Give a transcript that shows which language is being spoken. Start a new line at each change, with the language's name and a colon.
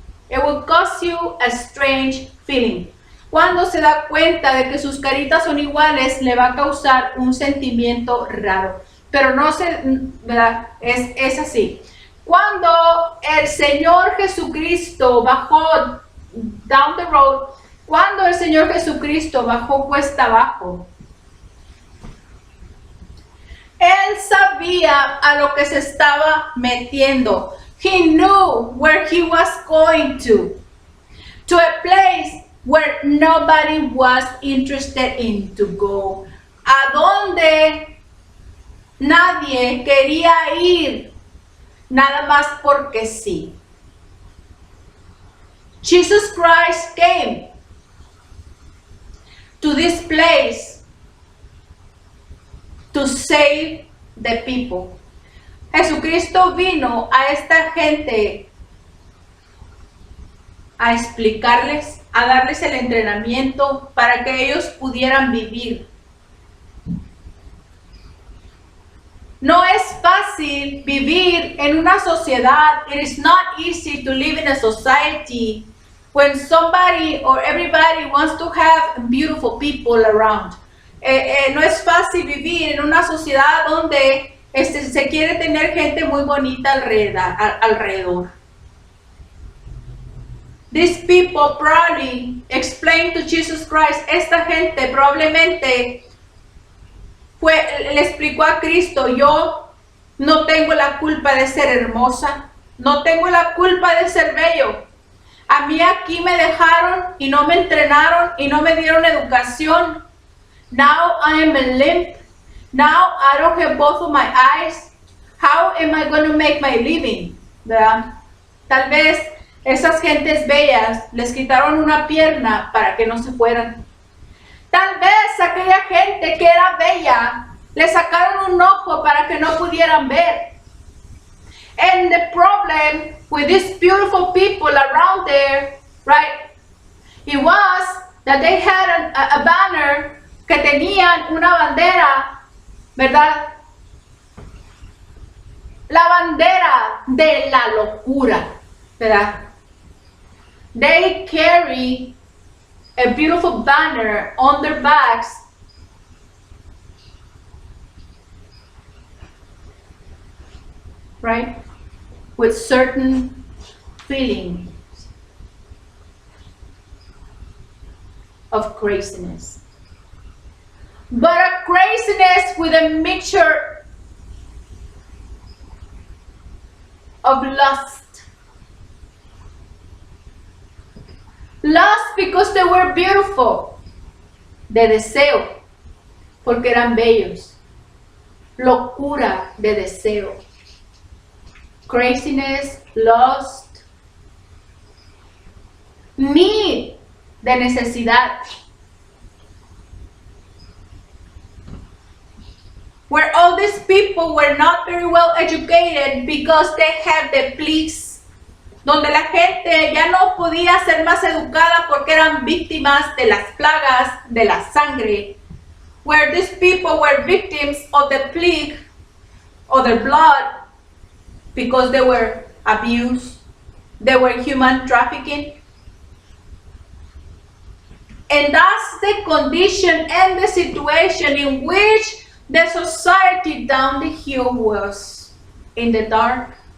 English: It will cause you a strange feeling.
Spanish: Cuando se da cuenta de que sus caritas son iguales, le va a causar un sentimiento raro. Pero no se, ¿verdad? Es así. Cuando el Señor Jesucristo bajó
English: down the road,
Spanish: cuando el Señor Jesucristo bajó cuesta abajo, Él sabía a lo que se estaba metiendo.
English: He knew where he was going to a place where nobody was interested in to go.
Spanish: A donde nadie quería ir, nada más porque sí.
English: Jesus Christ came to this place to save the people.
Spanish: Jesucristo vino a esta gente a explicarles, a darles el entrenamiento para que ellos pudieran vivir. No es fácil vivir en una sociedad.
English: It is not easy to live in a society when somebody or everybody wants to have beautiful people around.
Spanish: No es fácil vivir en una sociedad donde se quiere tener gente muy bonita alrededor.
English: These people probably explained to Jesus Christ.
Spanish: Esta gente probablemente le explicó a Cristo: yo no tengo la culpa de ser hermosa, no tengo la culpa de ser bello. A mí aquí me dejaron y no me entrenaron y no me dieron educación.
English: Now I am a limp. Now I don't have both of my eyes. How am I going to make my living?
Spanish: ¿Verdad? Tal vez esas gentes bellas les quitaron una pierna para que no se fueran. Tal vez aquella gente que era bella le sacaron un ojo para que no pudieran ver.
English: And the problem with these beautiful people around there, right, it was that they had a banner,
Spanish: que tenían una bandera, ¿verdad? La bandera de la locura, ¿verdad?
English: They carry a beautiful banner on their backs right, with certain feelings of craziness. But a craziness with a mixture of lust. Lust because they were beautiful.
Spanish: De deseo, porque eran bellos. Locura de deseo.
English: Craziness, lust. Need,
Spanish: de necesidad.
English: Where all these people were not very well educated because they had the plagues.
Spanish: Donde la gente ya no podía ser más educada porque eran víctimas de las plagas de la sangre.
English: Where these people were victims of the plague of the blood because they were abused, they were human trafficking. And that's the condition and the situation in which the society down the hill was, in the dark.